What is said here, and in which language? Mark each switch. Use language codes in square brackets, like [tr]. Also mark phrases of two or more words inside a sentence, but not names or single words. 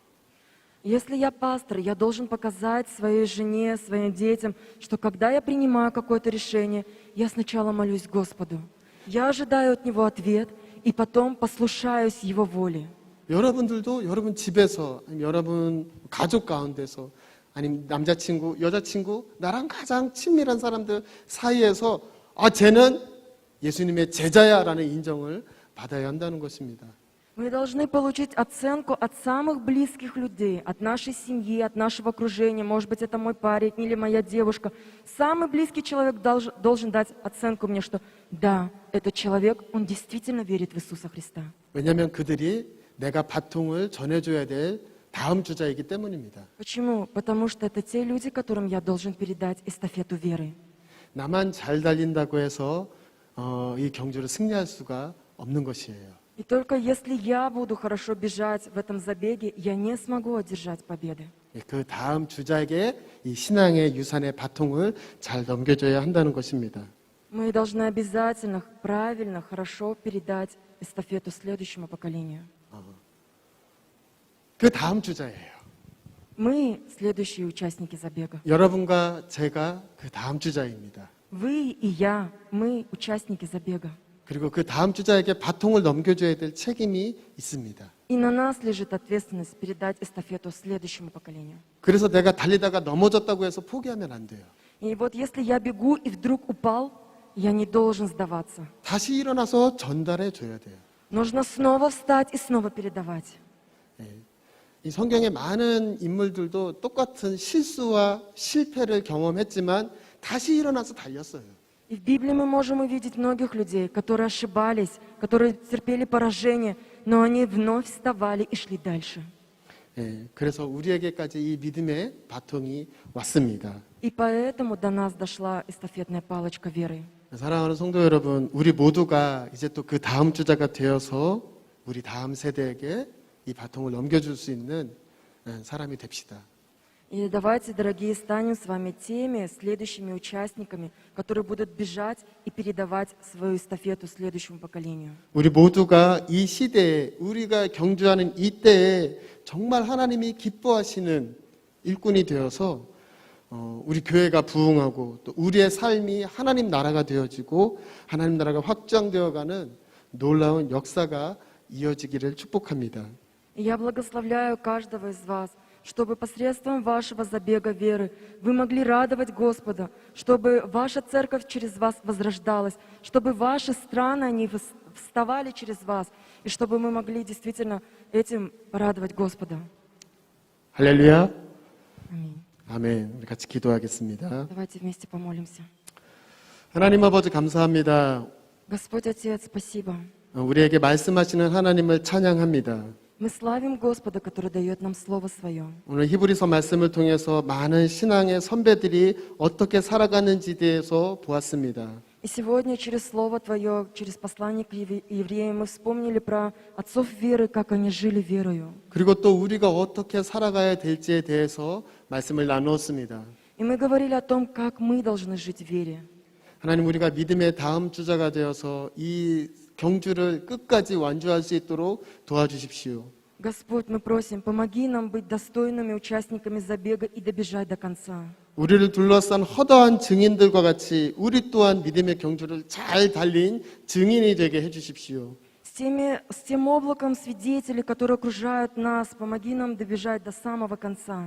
[ru] Если я пастор, я должен показать своей жене, своим детям, что когда я принимаю какое-то решение, я сначала молюсь Господу. Я ожидаю от Него ответ, и потом послушаюсь Его воле. [ko] 여러분들도 여러분 집에서 아니면 여러분 가족 가운데서 아니면 남자친구, 여자친구, 나랑 가장 친밀한 사람들 사이에서 쟤는 예수님의 제자야라는 인정을 받아야 한다는 것입니다. [ru] Мы должны получить оценку от самых близких людей, от нашей семьи, от нашего окружения. Может быть, это мой парень или моя девушка. Самый близкий человек должен дать оценку мне, что да, этот человек, он действительно верит в Иисуса Христа. [ko] 왜냐하면 그들이 내가 바통을 전해줘야 될 다음 주자이기 때문입니다. [ru] Почему? Потому что это те люди, которым я должен передать эстафету веры. [ko] 나만 잘 달린다고 해서 이 경주를 승리할 수가 없는 것이에요. [ru] И только если я буду хорошо бежать в этом забеге, я не смогу одержать победы. [ko] 그 다음 주자에게 이 신앙의 유산의 바통을 잘 넘겨줘야 한다는 것입니다. [ru] Мы должны обязательно, правильно, хорошо передать эстафету следующему поколению. [ko] 그 다음 주자예요. [ru] Мы следующие участники забега. [ko] 여러분과 제가 그 다음 주자입니다. [ru] Вы и я, мы участники забега. [ko] 그리고 그 다음 주자에게 바통을 넘겨줘야 될 책임이 있습니다. [ru] И на нас лежит ответственность передать эстафету следующему поколению. [ko] 그래서 내가 달리다가 넘어졌다고 해서 포기하면 안 돼요. [ru] И вот если я бегу и вдруг упал, я не должен сдаваться. [ko] 다시 일어나서 전달해 줘야 돼요. [ru] Нужно снова встать и снова передавать. [ko] 이 성경의 많은 인물들도 똑같은 실수와 실패를 경험했지만 다시 일어나서 달렸어요. [ru] И в Библии мы можем увидеть многих людей, которые ошибались, которые терпели поражение, но они вновь вставали и шли дальше. [ko] 예, 그래서 우리에게까지 이 믿음의 바통이 왔습니다. [ru] И поэтому до нас дошла эстафетная палочка веры. [ko] 사랑하는 성도 여러분, 우리 모두가 이제 또 그 다음 주자가 되어서 우리 다음 세대에게 이 바통을 넘겨줄 수 있는 사람이 됩시다. [ru] И давайте, дорогие, станем с вами теми следующими участниками, которые будут бежать и передавать свою эстафету следующему поколению. [ko] 우리 모두가 이 시대에 우리가 경주하는 이 때에 정말 하나님이 기뻐하시는 일꾼이 되어서 우리 교회가 부흥하고 또 우리의 삶이 하나님 나라가 되어지고 하나님 나라가 확장되어가는 놀라운 역사가 이어지기를 축복합니다. [ru] И я благословляю каждого из вас, чтобы посредством вашего забега веры вы могли радовать Господа, чтобы ваша церковь через вас возрождалась, чтобы ваши страны, они вставали через вас, и чтобы мы могли действительно этим порадовать Господа. [ko] 할렐루야. [ru] Аминь. [ko] 아멘. 우리 같이 기도하겠습니다. [ru] Давайте вместе помолимся. [ko] 하나님 아버지 감사합니다. [ru] Господь Отец, спасибо. [ko] 우리에게 말씀하시는 하나님을 찬양합니다. [ru] Мы славим Господа, который дает нам Слово Свое. [ko] 오늘 히브리서 말씀을 통해서 많은 신앙의 선배들이 어떻게 살아가는지에 대해서 보았습니다. [ru] И сегодня через Слово Твое, через послание к евреям мы вспомнили про отцов веры, как они жили верою. [ko] 그리고 또 우리가 어떻게 살아가야 될지에 대해서 말씀을 나누었습니다. [ru] И мы говорили о том, как мы должны жить в вере. [ko] 하나님 우리가 믿음의 다음 주자가 되어서 이 경주를 끝까지 완주할 수 있도록 도와주십시오. [ru] Господь, мы просим, помоги нам быть достойными участниками забега и добежать до конца. [ko] 우리를 둘러싼 허다한 증인들과 같이 우리 또한 믿음의 경주를 잘 달린 증인이 되게 해주십시오. [ru] С тем облаком свидетелей, которые окружают нас, помоги нам добежать до самого конца.